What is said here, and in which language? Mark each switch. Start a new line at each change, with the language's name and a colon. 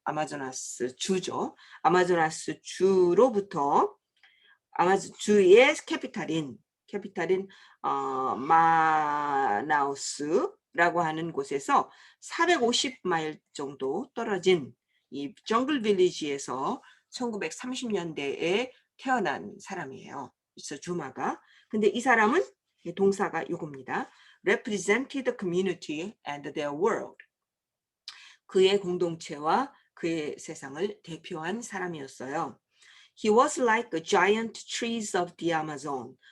Korean: 아마조나스 주죠. 아마조나스 주로부터 주의 캐피탈인 마나우스라고 하는 곳에서 450마일 정도 떨어진 이 정글 빌리지에서 1930년대에 태어난 사람이에요. 주마가. 근데 이 사람은 동사가 요겁니다.
English: represented the community and their world.
Korean: 그의 공동체와 그의 세상을 대표한 사람이었어요.
English: He was like the giant trees of the Amazon.